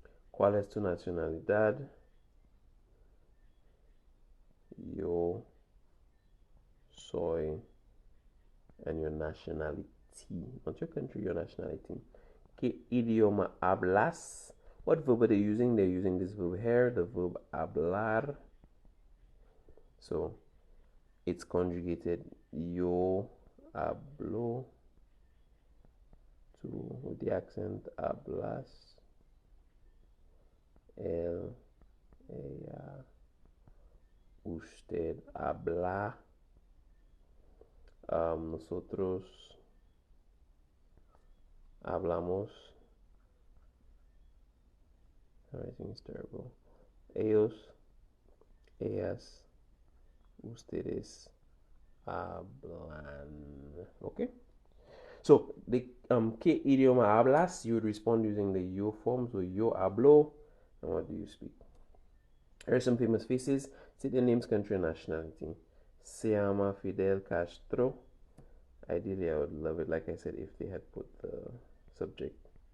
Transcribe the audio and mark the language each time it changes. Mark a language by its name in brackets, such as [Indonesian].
[Spanish] ¿Cuál es tu nacionalidad? Yo soy, [English] and your nationality, not your country, your nationality. [Spanish] ¿Qué idioma hablas? [English] What verb are they using? They're using this verb here, the verb hablar. So it's conjugated [Spanish] yo hablo, [English] to with the accent [Spanish] hablas, él, ella, usted habla, nosotros hablamos. [English] Everything is terrible. [Spanish] Ellos, ellas, ustedes hablan. Okay. [English] So the [Spanish] ¿qué idioma hablas? [English] You would respond using the yo form. So [Spanish] yo hablo. [English] And what do you speak? Here are some famous faces. Say their names, country, and nationality. [Spanish] Se llama Fidel Castro. [English] Ideally, I would love it, like I said, if they had put the subject.